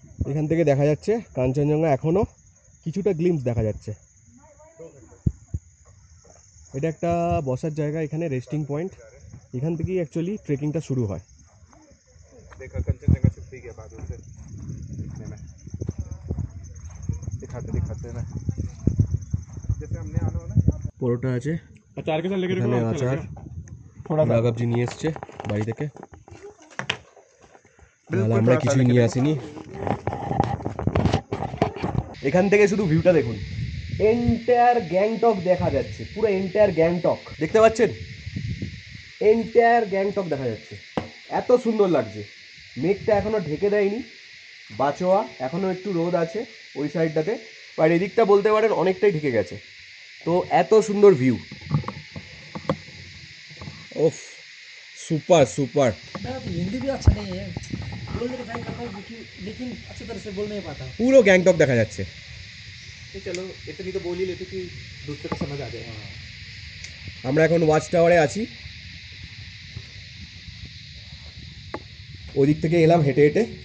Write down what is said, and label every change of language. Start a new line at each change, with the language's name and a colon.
Bangla: এখান থেকে দেখা যাচ্ছে কাঞ্চনজঙ্ঘা, এখনও কিছুটা গ্লিম্পস দেখা যাচ্ছে। এটা একটা বসার জায়গা, এখানে রেস্টিং পয়েন্ট, এখান থেকেই অ্যাকচুয়ালি ট্রেকিংটা শুরু হয়।
Hindi: देखा कंचनजंगा छुप भी गया बादल से दिखने में। दिखाते दिखाते ना जैसे हमने आना हो ना
Bangla: পরোটা আছে,
Hindi: अचार के साथ लेके
Bangla: এখানে আচার রাঘবজি নিয়ে এসছে বাড়ি থেকে, তাহলে আমরা কিছুই নিয়ে আসিনি। এখান থেকে শুধু ভিউটা দেখুন, এন্টায়ার গ্যাংটক দেখা যাচ্ছে, পুরো এন্টায়ার গ্যাংটক দেখতে পাচ্ছেন, এন্টায়ার গ্যাংটক দেখা যাচ্ছে, এত সুন্দর লাগছে। মেঘটা এখনো ঢেকে দেয়নি, বাচোয়া এখনো একটু রোদ আছে ওই সাইডটাতে, আর এদিকটা বলতে পারেন অনেকটাই ঢেকে গেছে। তো এত সুন্দর ভিউ, ওফ সুপার सुपर।
Hindi: हिंदी भी अच्छा नहीं है, बोलने का ट्राई करता हूँ लेकिन अच्छी तरह से बोल नहीं पाता।
Bangla: পুরো গ্যাংটক দেখা যাচ্ছে।
Hindi: चलो इतनी तो बोल ही लेते कि दूसरे को समझ आ जाए।
Bangla: আমরা এখন ওয়াচ টাওয়ারে আছি, ওদিক থেকে এলাম হেঁটে হেঁটে।